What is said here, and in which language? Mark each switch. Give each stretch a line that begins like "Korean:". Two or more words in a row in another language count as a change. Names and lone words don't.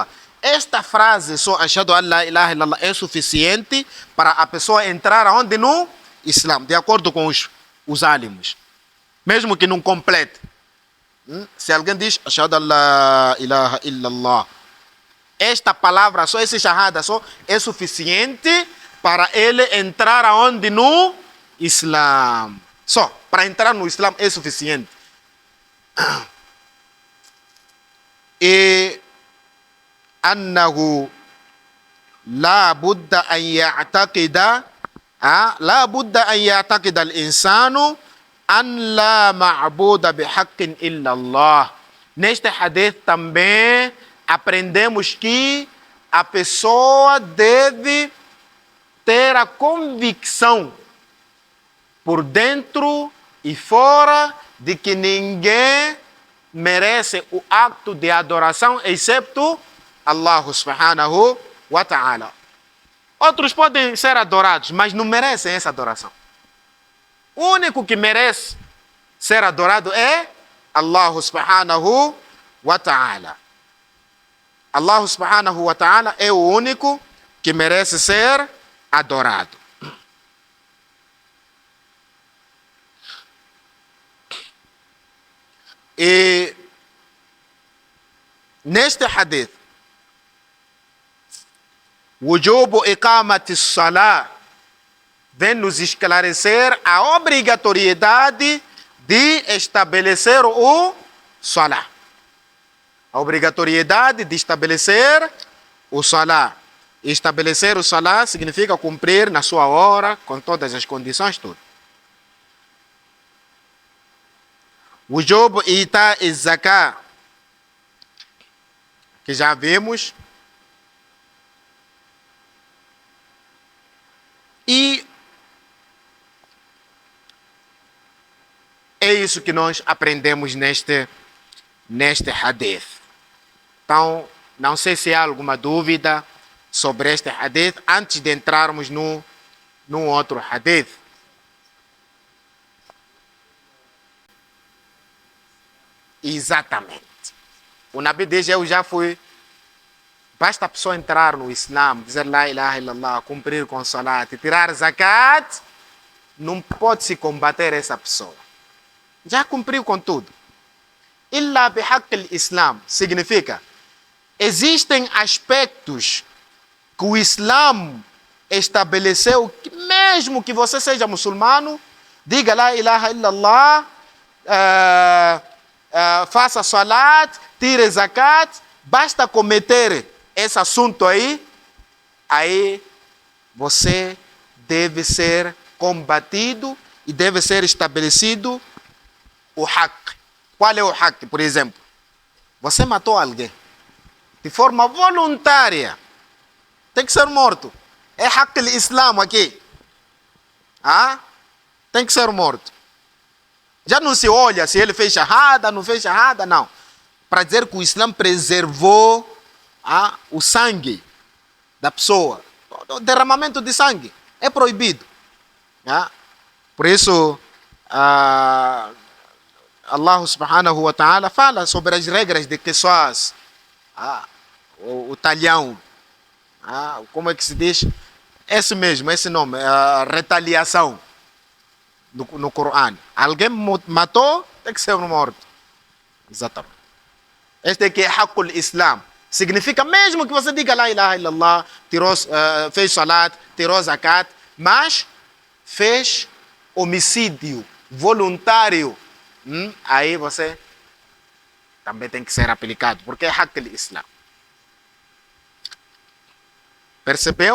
Portuguese: Esta frase só,
Arabic: أشهد أن لا إله إلا الله,
Portuguese: é suficiente para a pessoa entrar aonde? No Islã, de acordo com os alimos. Mesmo que não complete. Se alguém diz
Arabic: أشهد أن لا إله إلا الله,
Portuguese: esta palavra só, esse shahada só, é suficiente para ele entrar aonde? No Islã. Só, para entrar no Islã é suficiente.
Arabic: E أنه لا بد أن يعتقد الإنسان أن لا معبود بحق إلا الله.
Portuguese: Neste hadith também aprendemos que a pessoa deve ter a convicção por dentro e fora de que ninguém merece o acto de adoração excepto
Arabic: الله سبحانه وتعالى.
Portuguese: Outros podem ser adorados, mas não merecem essa adoração. O único que merece ser adorado é
Arabic: الله سبحانه وتعالى. الله سبحانه وتعالى
Portuguese: é o único que merece ser adorado. E neste hadith,
Arabic: وجوب إقامة الصلاة
Portuguese: vem nos esclarecer a obrigatoriedade de estabelecer o salah. A obrigatoriedade de estabelecer o salah. Estabelecer o salah significa cumprir na sua hora, com todas as condições, tudo.
Arabic: وجوب إيتاء الزكاة,
Portuguese: que já vimos. E é isso que nós aprendemos neste hadith. Então, não sei se há alguma dúvida sobre este hadith antes de entrarmos num outro hadith. Exatamente. O Nabi diz, eu já fui. Basta a pessoa entrar no Islã, dizer
Arabic: لا إله إلا الله,
Portuguese: cumprir com salat e tirar zakat, não pode se combater essa pessoa. Já cumpriu com tudo.
Arabic: إلا بحق الإسلام
Portuguese: significa, existem aspectos que o Islã estabeleceu, que mesmo que você seja muçulmano, diga
Arabic: لا إله إلا الله,
Portuguese: faça salat, tire zakat, basta cometer esse assunto aí você deve ser combatido e deve ser estabelecido o haqq. Qual é o haqq, por exemplo? Você matou alguém de forma voluntária, tem que ser morto. É
Arabic: حق الإسلام
Portuguese: aqui. Tem que ser morto. Já não se olha se ele fez shahada, não fez shahada, não. Para dizer que o Islã preservou o sangue da pessoa. O derramamento de sangue é proibido. Por isso,
Arabic: الله سبحانه وتعالى
Portuguese: fala sobre as regras de Qisas, o talhão. Como é que se diz? Esse mesmo, esse nome, retaliação no Corão. Alguém matou, tem que ser morto. Exatamente. Este aqui é
Arabic: حق الإسلام.
Portuguese: Significa mesmo que você diga
Arabic: لا إله إلا الله,
Portuguese: fez salat, tirou zakat, mas fez homicídio voluntário, aí você também tem que ser aplicado, porque é
Arabic: حق الإسلام.
Portuguese: Percebeu?